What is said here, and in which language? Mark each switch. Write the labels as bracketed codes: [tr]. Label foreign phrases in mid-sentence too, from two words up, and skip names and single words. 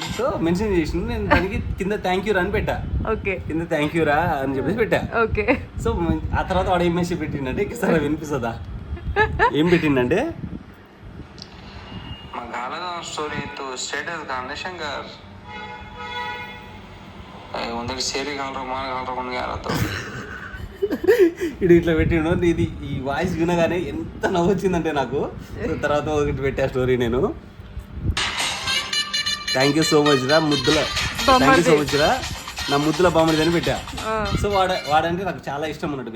[te] సో మెన్షన్ చేసిండు. నేను దానికి కింద [en] thank you [te] రా అని పెట్టా. కింద [en] thank you [te] రా అని చెప్పేసి పెట్టా. సో ఆ తర్వాత వాడు ఏం మెసేజ్ పెట్టిండంటే, సరే వినిపిస్తుందా? ఏం పెట్టిండంటే, स्टोरी तो स्टेटस गाने शंकर ಒಂದಕ್ಕೆ ಸೇರಿ ಕಾಲ್ರ ಮಾನ ಕಾಲ್ರ ಕೊಂಡು ಯಾರతో ఇడు ఇట్లా పెట్టిండు. ఇది ఈ వాయిస్ వినగానే ఎంత నవ్వు వచ్చిందంటే నాకు. తర్వాత ఒకటి పెట్టా స్టోరీ నేను. [en] thank you so much [te] రా ముద్దుల, [en] thank you so much [te] రా నా ముద్దుల బామ్మడి అని పెట్టా. సో వాడంటే నాకు చాలా ఇష్టం అన్నట్టు.